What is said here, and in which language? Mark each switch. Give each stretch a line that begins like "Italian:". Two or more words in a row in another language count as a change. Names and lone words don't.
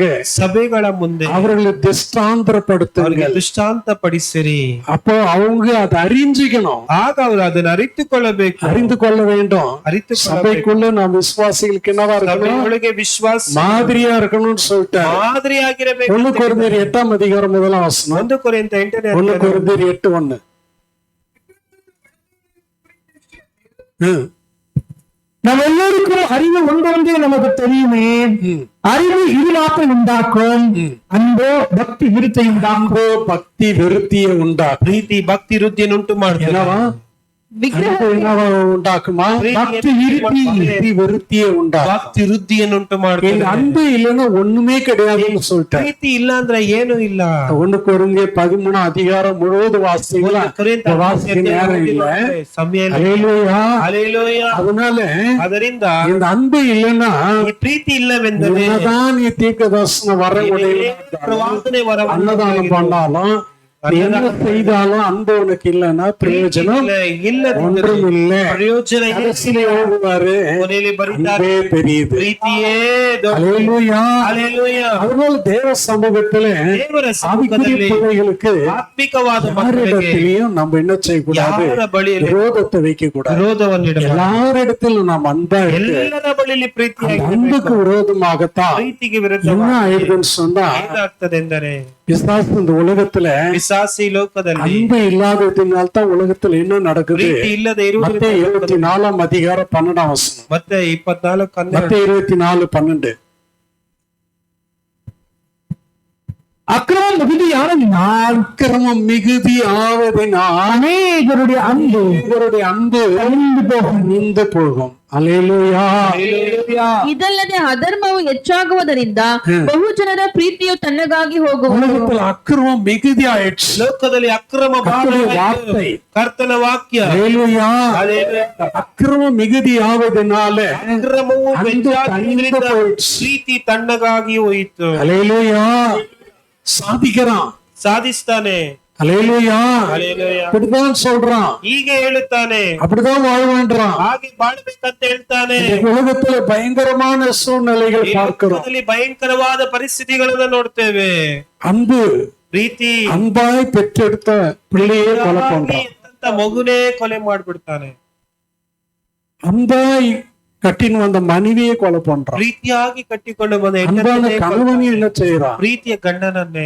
Kannada: ಸಭೆಗಳ ಮುಂದೆ
Tamil: அவர்களை திஷ்டாந்தரப்படுத்துங்க.
Kannada: ಅವರಿಗೆ ದೃಷ್ಟಾಂತ ಪಡಿಸಿರಿ.
Tamil: அப்போ அவங்க அதை அறிஞ்சிக்கணும்,
Kannada: ಆಗ ಅವರು ಅದನ್ನು ಅರಿತುಕೊಳ್ಳಬೇಕು,
Tamil: அறிந்து கொள்ள வேண்டும்.
Kannada: ಅರಿತುಕೊಳ್ಳಬೇಕು.
Tamil: சபைக்குள்ள நாம் விசுவாசிகளுக்கு என்னவா இருக்கணும்?
Kannada: ಸಭೆಯೊಳಗೆ ವಿಶ್ವಾಸ
Tamil: மாதிரியா இருக்கணும்னு சொல்லிட்டாரு.
Kannada: ಮಾದರಿಯಾಗಿರಬೇಕು.
Tamil: 1 கொரிந்தியர் 8ஆம் அதிகாரம் 1ஆம் வசனம்.
Kannada: 1 ಕೊರಿಂಥ 8ನೇ
Tamil: 1 கொரிந்தியர் 8:1. நம்ம எல்லோருக்கும் அறிவு ஒன்றே நமக்கு தெரியுமே. அறிவு இருளாக்கம் உண்டாக்கும், அன்போ பக்தி விருத்தை உண்டாக்கும். அன்போ பக்தி விருத்தியை உண்டாக்கும்.
Kannada: ಪ್ರೀತಿ ಭಕ್ತಿ ವೃದ್ಧಿಯನ್ನು ಉಂಟು ಮಾಡ್ತದೆ.
Tamil: என்னவா? அன்பு என்னவா உண்டாக்குமா? பக்தி விருத்தியை உண்டாக்கும்.
Kannada: ಭಕ್ತಿ ವೃದ್ಧಿಯನ್ನು ಉಂಟು
Tamil: இந்த
Kannada: ಮಾಡ್ತದೆ.
Tamil: அன்பு இல்லைன்னா ஒண்ணுமே கிடையாதுன்னு சொல்லிட்டாரு.
Kannada: ಪ್ರೀತಿ ಇಲ್ಲ ಅಂದ್ರೆ ಏನು ಇಲ್ಲ.
Tamil: 1 கொரிந்தியர் 13ஆம் அதிகாரம் முழுவதும் வாசிங்களா? வாசிக்க நேரம் இல்ல.
Kannada: ಸಮಯ ಇಲ್ಲ.
Tamil: அல்லேலூயா.
Kannada: ಹಲ್ಲೆಲೂಯಾ.
Tamil: அதனால
Kannada: ಅದರಿಂದ
Tamil: இந்த அன்பு இல்லைன்னா
Kannada: ಈ ಪ್ರೀತಿ ಇಲ್ಲವೆಂದರೆ
Tamil: என்னதான் நீ தீர்க்கதரிசன வர
Kannada: ಪ್ರವಾದನೆ ವರವನ್ನು
Tamil: அன்னதானம் பண்ணாலும் நீ என்ன செய்தாலும் அன்பு உனக்கு இல்லைன்னா பிரயோஜனம் ஒன்றும் இல்லை.
Kannada: ಪ್ರಯೋಜನ ಇಲ್ಲ.
Tamil: கடைசியில எழுதுவாரு,
Kannada: ಕೊನೆಯಲ್ಲಿ ಬರೀತಾರೆ,
Tamil: அன்பே பெரியது.
Kannada: ಪ್ರೀತಿಯೇ ದೊಡ್ಡದು.
Tamil: அல்லேலூயா.
Kannada: ಹಲ್ಲೆಲೂಯಾ.
Tamil: அதனால தேவ சமூகத்திலே
Kannada: ದೇವರ
Tamil: ஆவிக்குரிய
Kannada: ಸಮ್ಮುಖದಲ್ಲಿ
Tamil: பிள்ளைகளுக்கு
Kannada: ಆತ್ಮಿಕವಾದ ಮಕ್ಕಳಿಗೆ
Tamil: யாரிடத்திலையும் நம்ம என்ன செய்யக்கூடாது?
Kannada: ಯಾರ ಬಳಿಯಲ್ಲಿ
Tamil: விரோதத்தை வைக்க கூடாது.
Kannada: ವಿರೋಧವನ್ನಿಡಬಾರದು.
Tamil: எல்லாரிடத்திலும் நாம் அன்பா இருக்கு.
Kannada: ಎಲ್ಲರ ಬಳಿಯಲ್ಲಿ ಪ್ರೀತಿಯಾಗಿ
Tamil: அன்புக்கு விரோதமாகத்தான்
Kannada: ಪ್ರೀತಿಗೆ
Tamil: என்ன
Kannada: ವಿರುದ್ಧವಾಗಿ
Tamil: ஆயிடுதுன்னு சொன்னா,
Kannada: ಏನಾಗ್ತದೆಂದರೆ
Tamil: பிசாசு இந்த உலகத்துல
Kannada: ಪಿಸಾಸಿ ಲೋಕದಲ್ಲಿ
Tamil: அன்பு இல்லாததினால்தான் உலகத்துல என்ன நடக்குது?
Kannada: ಪ್ರೀತಿ ಇಲ್ಲದೆ
Tamil: மத்தேயு
Kannada: ಇರುವುದರಿಂದ
Tamil: 24ஆம் அதிகாரம் 12ஆம் வசனம்.
Kannada: ಮತ್ತೆ 24
Tamil: மத்தேயு 24:12. அக்கிரமம் மிகுதியானதினால் அக்கிரமம் மிகுதி ஆவதினால் அநேகருடைய அன்பு இவருடைய அன்பு நின்று போகும். அல்லேலூயா.
Kannada: ಇದಲ್ಲದೆ ಅಧರ್ಮವು ಹೆಚ್ಚಾಗುವುದರಿಂದ ಬಹು ಜನರ ಪ್ರೀತಿಯು ತಣ್ಣಗಾಗಿ ಹೋಗುವುದು.
Tamil: உலகத்துல அக்கிரமம் மிகுதி ஆயிடுச்சு.
Kannada: ಲೋಕದಲ್ಲಿ ಅಕ್ರಮ
Tamil: கர்த்தருடைய வார்த்தை.
Kannada: ಕರ್ತನ ವಾಕ್ಯ.
Tamil: அல்லேலூயா. அக்கிரமம் மிகுதி ஆவதினால
Kannada: ಅಕ್ರಮವು
Tamil: அன்பு
Kannada: ಹೆಚ್ಚಾಗುವುದರಿಂದ
Tamil: தணிந்து போயிடுச்சு.
Kannada: ಪ್ರೀತಿ ತಣ್ಣಗಾಗಿ ಹೋಯಿತು.
Tamil: அல்லேலூயா. சாதிக்கிறான்,
Kannada: ಸಾಧಿಸ್ತಾನೆ.
Tamil: அல்லேலூயா.
Kannada: ಹಲ್ಲೆಲೂಯಾ.
Tamil: அப்படிதான் சொல்றான்,
Kannada: ಹೀಗೆ ಹೇಳುತ್ತಾನೆ,
Tamil: அப்படிதான் வாழ்வான்றான்.
Kannada: ಹಾಗೆ ಬಾಳ್ಬೇಕಂತ ಹೇಳ್ತಾನೆ.
Tamil: இந்த உலகத்துல பயங்கரமான சூழ்நிலைகள்
Kannada: ಈ
Tamil: பார்க்கிறோம்.
Kannada: ಲೋಕದಲ್ಲಿ ಭಯಂಕರವಾದ ಪರಿಸ್ಥಿತಿಗಳನ್ನ ನೋಡ್ತೇವೆ.
Tamil: அன்பு,
Kannada: ಪ್ರೀತಿ
Tamil: அன்பாய் பெற்றெடுத்த பிள்ளையே கொலை பண்றான்.
Kannada: ಅಂತ ಮಗುನೇ ಕೊಲೆ ಮಾಡ್ಬಿಡ್ತಾನೆ.
Tamil: அன்பாய் கட்டின்னு வந்த மனைவியே கொலை பண்றான்.
Kannada: ಪ್ರೀತಿಯಾಗಿ ಕಟ್ಟಿಕೊಂಡು ಬಂದ
Tamil: அன்பான
Kannada: ಹೆಂಡತಿಯನ್ನೇ
Tamil: கணவனே என்ன செய்யறான்?
Kannada: ಪ್ರೀತಿಯ ಗಂಡನನ್ನೇ.